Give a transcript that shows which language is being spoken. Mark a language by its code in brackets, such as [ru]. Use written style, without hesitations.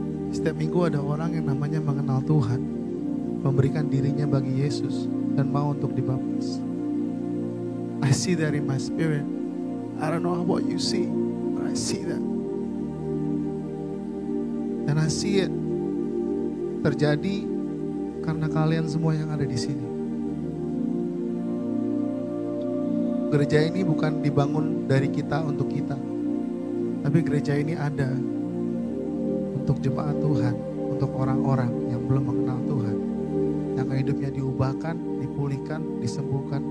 [id] Setiap minggu ada orang yang namanya mengenal Tuhan, memberikan dirinya bagi Yesus dan mau untuk dibaptis. [en] I see that in my spirit. I don't know what you see, but I see that. [id] Dan I see it terjadi karena kalian semua yang ada di sini. Gereja ini bukan dibangun dari kita untuk kita, tapi gereja ini ada untuk jemaat Tuhan, untuk orang-orang yang belum mengenal Tuhan, yang hidupnya diubahkan, dipulihkan, disembuhkan.